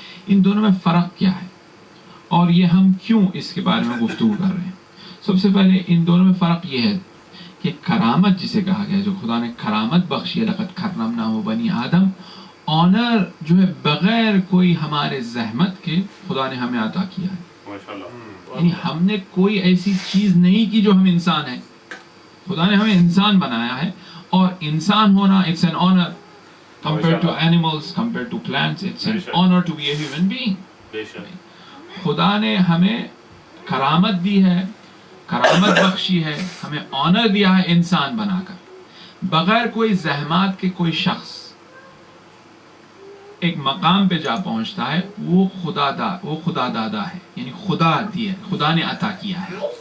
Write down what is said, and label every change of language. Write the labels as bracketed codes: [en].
[ur] ان دونوں میں فرق کیا ہے اور یہ ہم کیوں اس کے بارے میں گفتگو کر رہے ہیں؟ سب سے پہلے ان دونوں میں فرق یہ ہے کہ کرامت جسے کہا گیا ہے، جو خدا نے کرامت بخشی ہے [ar] لقد کرمناہ بنی آدم، [ur] آنر جو ہے بغیر کوئی ہمارے زحمت کے خدا نے ہمیں عطا کیا ہے. یعنی ہم نے کوئی ایسی چیز نہیں کی جو ہم انسان ہیں، خدا نے ہمیں انسان بنایا ہے. اور انسان ہونا [en] It's an honour compared to animals, compared to plants, it's an honor to be a human being. [ur] خدا نے ہمیں کرامت دی ہے، کرامت بخشی ہے، ہمیں آنر دیا ہے انسان بنا کر. بغیر کوئی زحمات کے کوئی شخص ایک مقام پہ جا پہنچتا ہے، وہ خدا دادا ہے، یعنی خدا دیا، خدا نے عطا کیا ہے.